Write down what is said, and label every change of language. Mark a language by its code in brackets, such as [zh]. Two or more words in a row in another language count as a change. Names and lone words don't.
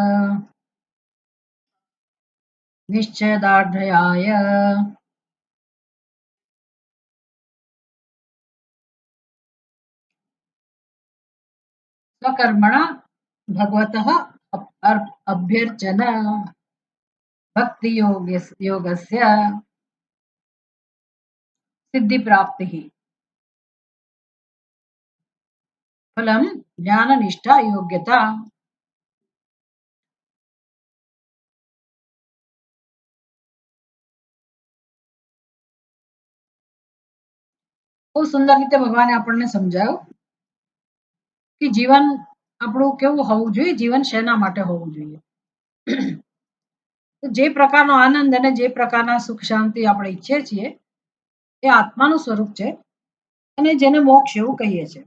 [sa] निश्चयदार्ढयाय स्वकर्मणा भगवतः अभ्यर्चना भक्ति योगस्य सिद्धिप्राप्तिः फलम ज्ञाननिष्ठा योग्यता। [gu] બહુત સુંદર રીતે ભગવાને આપણને સમજાવ્યું કે જીવન આપણું કેવું હોવું જોઈએ, જીવન શેના માટે હોવું જોઈએ। જે પ્રકારનો આનંદ અને જે પ્રકારના સુખ શાંતિ આપણે ઈચ્છીએ છીએ એ આત્માનું સ્વરૂપ છે અને જેને મોક્ષ એવું કહીએ છીએ।